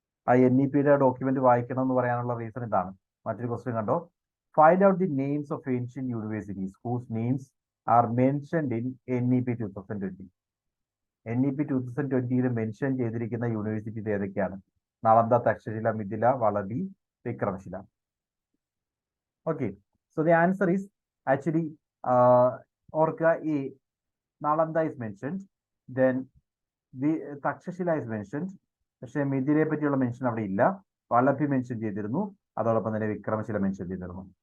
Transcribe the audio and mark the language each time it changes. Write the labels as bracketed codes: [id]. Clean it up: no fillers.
[ml] ആ NEPയുടെ ഡോക്യുമെന്റ് വായിക്കണം എന്ന് പറയാനുള്ള റീസൺ ഇതാണ്. മറ്റൊരു ക്വസ്റ്റ്യൻ കണ്ടോ. [en] Find out the names of ancient universities whose names are mentioned in NEP 2020. [ml] NEP 2020 mention ചെയ്തിരിക്കുന്ന യൂണിവേഴ്സിറ്റീസ് ഏതൊക്കെയാണ്? Nalanda, Takshashila, Mithila, വളഭി, Vikramashila. [en] Okay, so the answer is actually Orca A. Nalanda is mentioned, then the Takshashila is mentioned. [ml] പക്ഷേ മിഥിലയെ പറ്റിയുള്ള mention അവിടെ ഇല്ല. വളഭി mention ചെയ്തിരുന്നു, അതോടൊപ്പം തന്നെ Vikramashila mention ചെയ്തിരുന്നു.